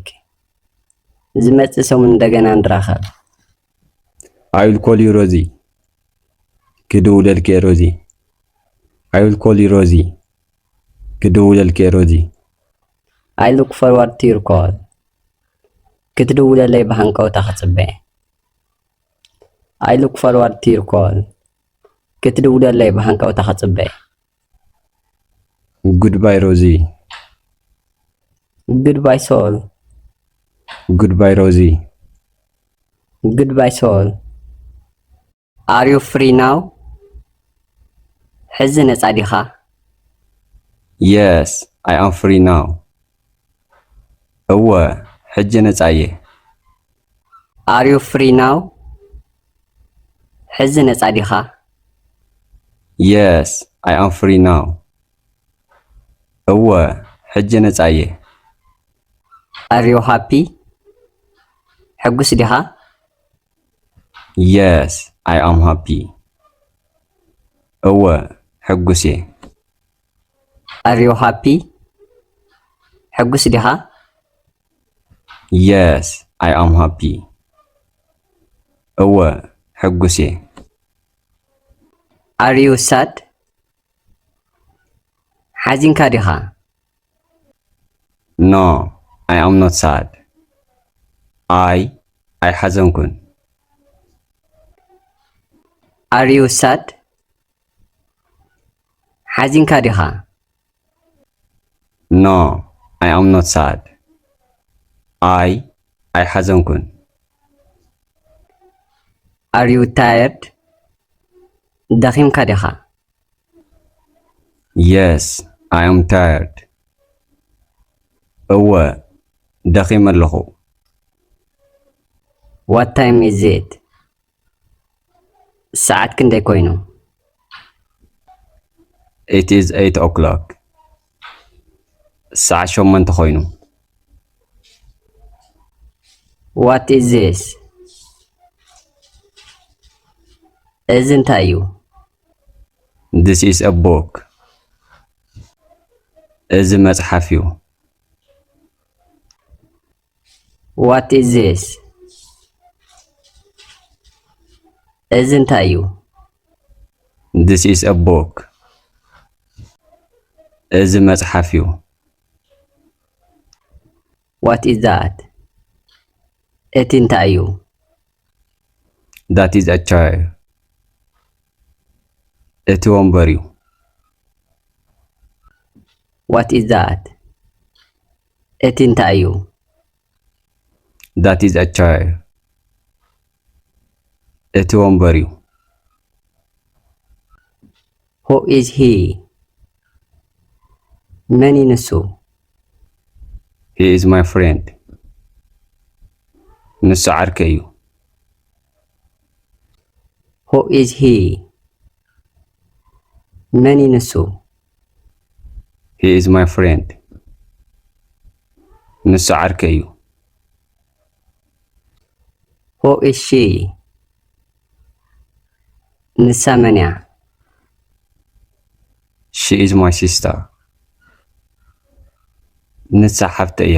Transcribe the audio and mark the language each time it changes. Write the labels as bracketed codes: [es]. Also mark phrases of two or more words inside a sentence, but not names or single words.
[ti] ዝመጽእ ሰሙን እንደገና እንራኸብ። [en] I will call you Rosie. ክድውለልክ ሮዚ። I will call you Rosie. [ti] ክድውለልክ ሮዚ። [en] I look forward to your call. [ti] ክትድውለለይ ብሃንቀውታ ክጽበ። [en] I look forward to your call. [ti] ክትድውለለይ ብሃንቀውታ ክጽበ። [en] Goodbye Rosie. Goodbye Saul. Goodbye Rosie. Goodbye Saul. Are you free now? [ti] ሕዚ ነፃ ዲኻ? [en] Yes, I am free now. [ti] እወ ሕጂ ነፃ እየ። [en] Are you free now? [ti] ሕዚ ነፃ ዲኻ? [en] Yes, I am free now. [ti] እወ ሕጂ ነፃ እየ። [en] Are you happy? [ti] ሕጉስ ዲኻ? [en] Yes, I am happy. [ti] እወ ሕጉስ እየ። [en] Are you happy? [ti] ሕጉስ ዲኻ? [en] Yes, I am happy. [ti] እወ ሕጉስ እየ። [en] Are you sad? [ti] ሓዚንካ ዲኻ? [en] No, I am not sad. [ti] I ሓዘንኩን። [en] Are you sad? [ti] ሓዚንካ ዲኻ? [en] No, I am not sad. [ti] I ሓዘንኩን። [en] Are you tired? [ti] ደኺምካ ዲኻ? [en] Yes, I am tired. [ti] እወ ደኺም ኣለኹ። [en] What time is it? [ti] ሰዓት ክንደይ ኮይኑ? [en] It is 8 o'clock. [ti] ሰዓት 8 ኮይኑ። [en] What is this? [ti] እዚ እንታይ እዩ? [en] This is a book. [ti] እዚ መጽሓፍ እዩ። [en] What is this? [ti] እዚ እንታይ እዩ? [en] This is a book. [ti] እዚ መጽሓፍ እዩ። [en] What is that? [ti] እቲ እንታይ እዩ? [en] That is a chair. [ti] እቲ ወንበር እዩ። [en] What is that? [ti] እቲ እንታይ እዩ? [en] That is a chair. [ti] እቲ ወንበር እዩ። [en] Who is he? [ti] መን እዩ ንሱ? [en] He is my friend. [ti] ንሱ ዓርከ እዩ። [en] Who is he? [ti] መን እዩ ንሱ? [en] He is my friend. [ti] ንሱ ዓርከ እዩ። [en] Who is she? [ti] ንሳ መን እያ? [en] She is my sister. [ti] ንሳ ሓፍተ እያ